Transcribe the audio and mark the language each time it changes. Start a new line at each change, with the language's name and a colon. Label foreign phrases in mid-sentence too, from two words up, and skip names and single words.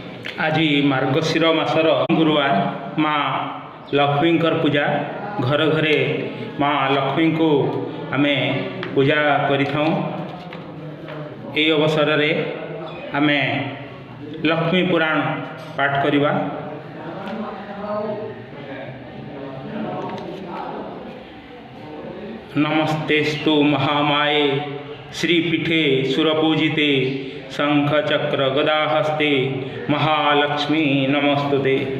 Odia: ଆଜି ମାର୍ଗଶିର ମାସର ଗୁରୁବାର ମା ଲକ୍ଷ୍ମୀ ପୂଜା ଘର ଘରେ ମା ଲକ୍ଷ୍ମୀଙ୍କୁ ଆମେ ପୂଜା କରିଥାଉ। ଏ ଅବସରରେ ଆମେ ଲକ୍ଷ୍ମୀ ପୁରାଣ ପାଠ କରିବା।
Sanskrit: नमस्तेस्तु महामाये श्रीपीठे सुरपूजिते शंख चक्र गदाहस्ते महालक्ष्मी नमस्तुते।